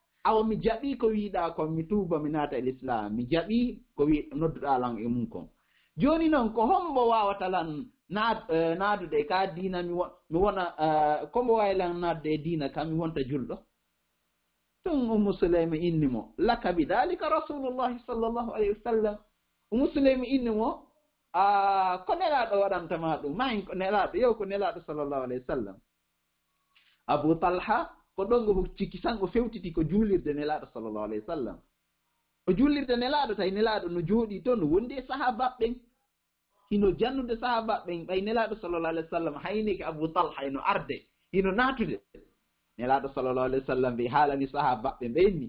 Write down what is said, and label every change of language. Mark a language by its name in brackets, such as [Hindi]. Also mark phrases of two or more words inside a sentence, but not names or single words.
[Fula] awa mi jaɓi ko wiiɗa kon mi tuuba mi naata l'islam mi jaɓi ko wi nodduɗa lan e mum kon joni noon ko hombo wawata lan naadude ka diina mi wona kombo wawi lan naatde e diina kam mi wonta julɗo ɗum Ummu Sulaym inni mo [Arabic] لك بذلك رسول الله صلى الله عليه وسلم [Fula] Ummu Sulaym inni mo ko nelaɗo waɗantama ɗum mayin ko nelaɗo yew ko nelaɗo [Arabic] صلى الله عليه وسلم [Fula] Abu Talha ko ɗon go cikki tan o fewtiti ko juulirde nelaɗo sallllahu [Arabic] عليه وسلم [Fula] o juulirde nelaɗo tawi nelaɗo no jooɗi toon no wondi e sahabaɓe ɓen hino jannude sahabaɓe ɓen ɓay nelaɗo [Arabic] صلى الله عليه وسلم [Fula] haynike Abu Talha hino arde hino natude nelaɗo [Arabic] صلى الله عليه وسلم [Fula] ɓe haalani sahabaɓe ɓenni